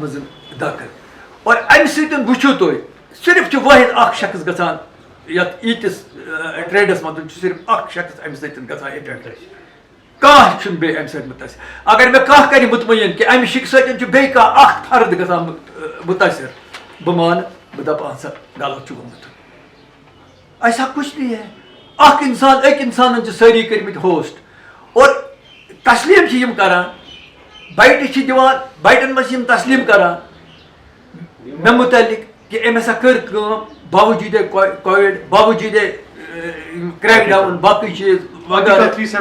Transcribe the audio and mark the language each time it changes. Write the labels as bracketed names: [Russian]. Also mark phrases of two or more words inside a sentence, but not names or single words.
[Kashmiri] منٛز داخل اور امہِ سۭتۍ وٕچھِو تُہۍ صرف واحد اخ شخص گژھان یتھ ایٖتِس ٹریڈس منٛز صرف اخ شخص امہِ سۭتۍ گژھان افیکٹ کانٛہہ چھُنہٕ بیٚیہِ امہِ سۭتۍ مُتٲثر اگر مےٚ کانٛہہ کرِ مطمعین کہ امہِ شِکہِ سۭتۍ چھُ بیٚیہِ کانٛہہ اکھ فرد گژھان مُتٲثر بہٕ مانہٕ بہٕ دپہٕ اہن سا غلط چھُ گوٚمُت [Urdu] ایسا کچھ نہیں ہے [Kashmiri] اکھ انسان أکۍ انسانن چھِ سٲری کٔرمٕتۍ ہوسٹ اور تسلیٖم چھِ یِم کران بایٹہٕ چھِ دِوان بایٹن منٛز چھِ یِم تسلیٖم کران مےٚ مُتعلق کہ أمۍ ہسا کٔر کٲم باوجوٗدے کووِڈ باوجوٗدے کریک ڈاوُن باقٕے چیٖز وغیرہ